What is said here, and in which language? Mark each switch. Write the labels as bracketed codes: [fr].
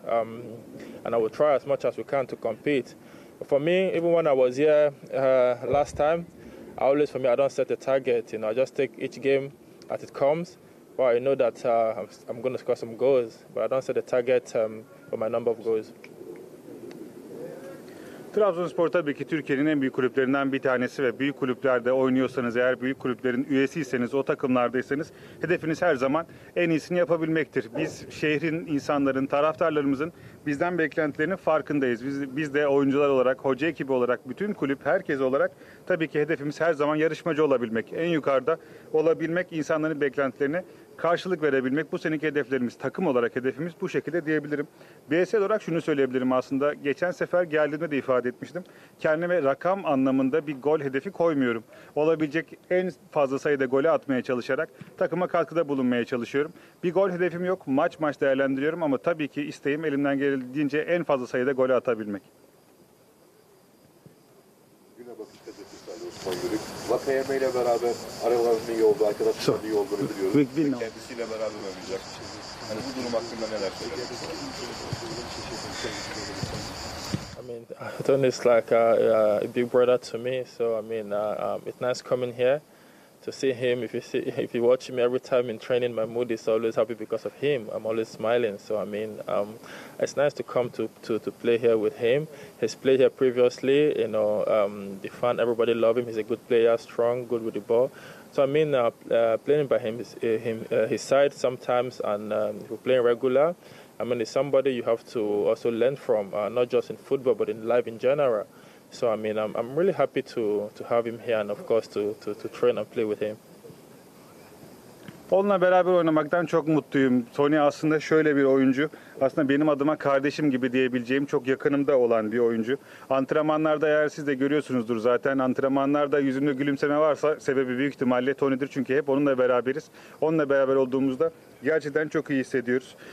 [en] And I will try as much as we can to compete. For me, even when I was here last time, I don't set a target. You know, I just take each game as it comes. But I know that I'm going to score some goals. But I don't set a target for my number of goals. [tr] Trabzonspor tabii ki Türkiye'nin en büyük kulüplerinden bir tanesi ve büyük kulüplerde oynuyorsanız, eğer büyük kulüplerin üyesiyseniz, o takımlardaysanız hedefiniz her zaman en iyisini yapabilmektir. Biz şehrin, insanların, taraftarlarımızın bizden beklentilerinin farkındayız. Biz de oyuncular olarak, hoca ekibi olarak, bütün kulüp, herkes olarak tabii ki hedefimiz her zaman yarışmacı olabilmek, en yukarıda olabilmek, insanların beklentilerine karşılık verebilmek. Bu seneki hedeflerimiz, takım olarak hedefimiz bu şekilde diyebilirim. Bireysel olarak şunu söyleyebilirim aslında. Geçen sefer geldiğimde de ifade etmiştim. Kendime rakam anlamında bir gol hedefi koymuyorum. Olabilecek en fazla sayıda golü atmaya çalışarak takıma katkıda bulunmaya çalışıyorum. Bir gol hedefim yok. Maç değerlendiriyorum ama tabii ki isteğim elimden geldiğince en fazla sayıda golü atabilmek. Vakayeme ile beraber aralarının iyi olduğu, arkadaşlarının iyi olduğunu biliyoruz. Kendisiyle beraber oynayacak. Hani bu durum hakkında neler söylersiniz? [en] I mean, Tony is like a big brother to me. So I mean, it's nice coming here to see him. If you watch me every time in training, my mood is always happy because of him. I'm always smiling. So I mean, it's nice to come to play here with him. He's played here previously. You know, everybody love him. He's a good player, strong, good with the ball. So I mean, playing by his side sometimes, and if we're playing regular, I mean, it's somebody you have to also learn from, not just in football, but in life in general. So I mean, I'm really happy to have him here, and of course to train and play with him. [tr] Onunla beraber oynamaktan çok mutluyum. Tony aslında şöyle bir oyuncu. Aslında benim adıma kardeşim gibi diyebileceğim çok yakınımda olan bir oyuncu. Antrenmanlarda eğer siz de görüyorsunuzdur zaten. Antrenmanlarda yüzünde gülümseme varsa sebebi büyük ihtimalle Tony'dir. Çünkü hep onunla beraberiz. Onunla beraber olduğumuzda gerçekten çok iyi hissediyoruz.